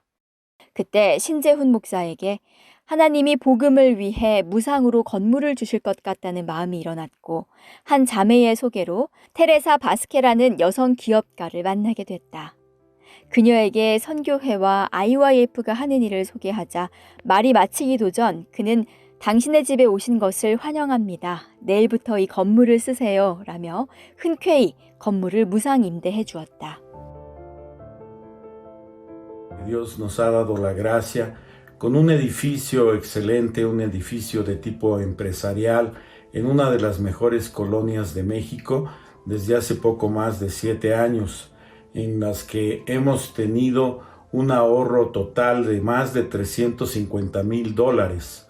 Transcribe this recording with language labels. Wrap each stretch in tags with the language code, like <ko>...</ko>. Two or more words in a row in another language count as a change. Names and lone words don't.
<ko>그때 신재훈 목사에게 하나님이 복음을 위해 무상으로 건물을 주실 것 같다는 마음이 일어났고 한 자매의 소개로 테레사 바스케라는 여성 기업가를 만나게 됐다. 그녀에게 선교회와 IYF가 하는 일을 소개하자 말이 마치기도 전 그는 당신의 집에 오신 것을 환영합니다. 내일부터 이 건물을 쓰세요. 라며 흔쾌히 건물을 무상 임대해 주었다.</ko> <es>Dios nos ha dado la gracia con un edificio excelente, un edificio de tipo empresarial en una de las mejores colonias de México desde hace poco más de 7 años, en las que hemos tenido un ahorro total de más de $350,000.</es>